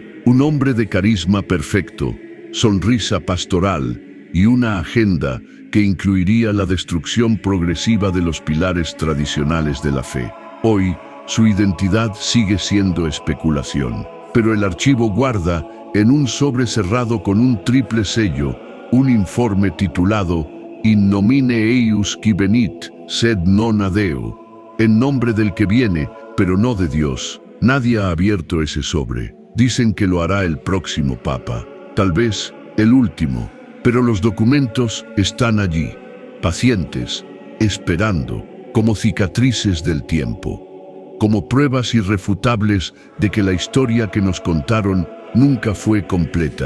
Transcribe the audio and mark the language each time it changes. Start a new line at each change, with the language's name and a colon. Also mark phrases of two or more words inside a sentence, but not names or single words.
Spanish: Un hombre de carisma perfecto, sonrisa pastoral, y una agenda que incluiría la destrucción progresiva de los pilares tradicionales de la fe. Hoy, su identidad sigue siendo especulación, pero el archivo guarda, en un sobre cerrado con un triple sello, un informe titulado
Latin: In nomine eius qui venit, sed non ad Deo,
Spanish: en nombre del que viene, pero no de Dios. Nadie ha abierto ese sobre. Dicen que lo hará el próximo papa, tal vez el último. Pero los documentos están allí, pacientes, esperando, como cicatrices del tiempo, como pruebas irrefutables de que la historia que nos contaron nunca fue completa.